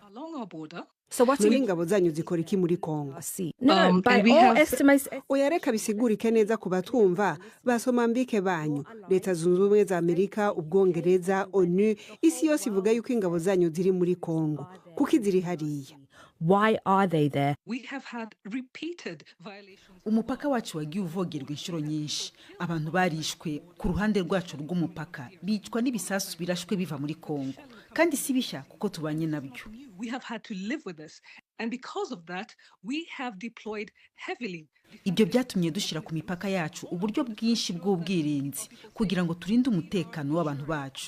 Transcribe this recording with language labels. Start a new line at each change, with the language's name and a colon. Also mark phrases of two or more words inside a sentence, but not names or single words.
Kinyarwanda: Ingabo zanyu zikora iki muri Kongo? Oya reka bisigurike neza ku batumva basomambike banyu. Leta zunze ubumwe za Amerika, Ubwongereza, ONU, isi yose ivuga yuko ingabo zanyu ziri muri Kongo. Kuko ziri hariya.
English: Why are they there?
Kinyarwanda: Umupaka wacu wagiye uvogerwa inshuro nyinshi. Abantu barishwe ku ruhande rwacu rw'umupaka. Bicwa n'ibisasu birashwe biva muri Kongo. Kandi si bishya kuko tubanye nabyo. Ibyo byatumye dushira ku mipaka yacu uburyo bwinshi bw'ubwirinzi kugira ngo turinde umutekano w'abantu bacu.